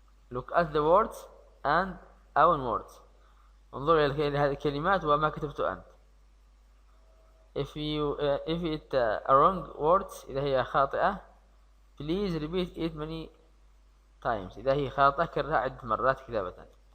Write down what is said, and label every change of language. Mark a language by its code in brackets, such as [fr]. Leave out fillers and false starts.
[en] Look at the words and own words. [ar] انظر إلى هذه الكلمات وما كتبته أنت. [en] If it are wrong words، [ar] إذا هي خاطئة [en] please repeat it many times. [ar] إذا هي خاطئة كررها عدة مرات كتابة.